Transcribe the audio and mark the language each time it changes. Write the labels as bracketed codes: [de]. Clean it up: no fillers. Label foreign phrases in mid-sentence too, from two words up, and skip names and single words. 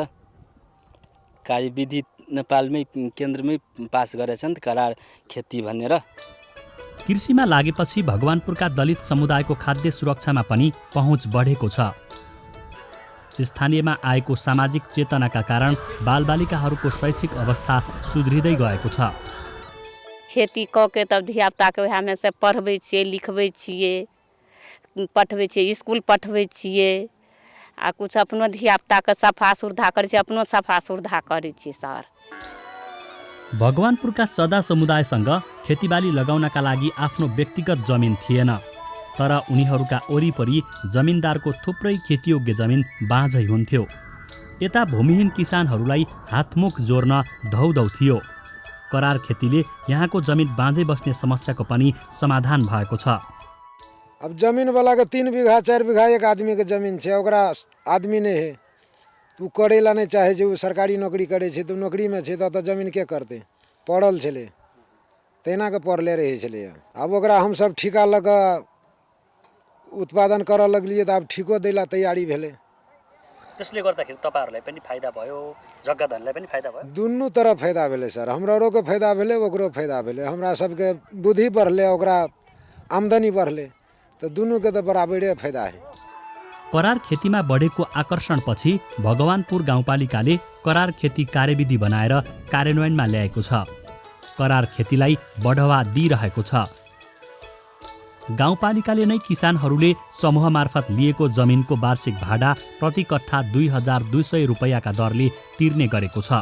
[ne] कार्यविधि नेपालमै केन्द्रमै पास गरेछन् करार खेती भनेर। कृषिमा लागेपछि भगवानपुरका दलित समुदायको खाद्य सुरक्षामा पनि पहुँच बढेको छ। स्थानीयमा आएको सामाजिक चेतनाका कारण बालबालिकाहरूको शैक्षिक अवस्था सुध्रिँदै गएको छ। [mai] खेती कऽ के तब धियापुताके वएहमे से पढ़बै छियै लिखबै छियै पढ़बै छियै स्कूल पढ़बै छियै आ कुछ अपनो धियापुताके सफा सुर्धा करै छियै अपनो सफा सुर्धा करै छियै सर। [ne] भगवानपुरका सदा समुदायसँग खेतीबाली लगाउनका लागि आफ्नो व्यक्तिगत जमिन थिएन, तर उनीहरूका वरिपरि जमिनदारको थुप्रै खेतीयोग्य जमिन बाँझै हुन्थ्यो। यता भूमिहीन किसानहरूलाई हातमुख जोड्न धौधौ थियो। करार खेतीले यहाँको जमिन बाँझै बस्ने समस्याको पनि समाधान भएको छ। [mai] अब जमीन वाला के 3 बीघा 4 बीघा एक आदमी के जमीन है, ओकरा आदमी नहीं है, तू करेला नहीं चाहे जो सरकारी नौकरी करे छे तो नौकरी में छे तो जमीन के करते पड़ल छले तेना के पड़ले रहे छले। अब ओकरा हम सब ठिका लगा उत्पादन कर लगलिए तो अब ठिको देला तैयारी भेले। [ne] त्यसले गर्दाखेरि तपाईहरुलाई पनि फाइदा भयो, जग्गा धनीलाई पनि फाइदा भयो। [mai] दुन्नु तरफ फायदा भेले सर, हमरो के फायदा भेले ओकरो फायदा भेले। हमरा सबके बुद्धि बढ़ले ओकरा आमदनी बढ़ले तो दुनू के तो बराबरे फायदा है। [ne] करार खेतीमा बढेको आकर्षणपछि भगवानपुर गाउँपालिकाले करार खेती कार्यविधि बनाएर कार्यान्वयनमा ल्याएको छ। करार खेतीलाई बढावा दिइरहेको छ। गाउँपालिकाले नै किसानहरूले समूह मार्फत लिएको जमिनको वार्षिक भाडा प्रति कट्ठा 2200 रुपैयाँका दरले तिर्ने गरेको छ।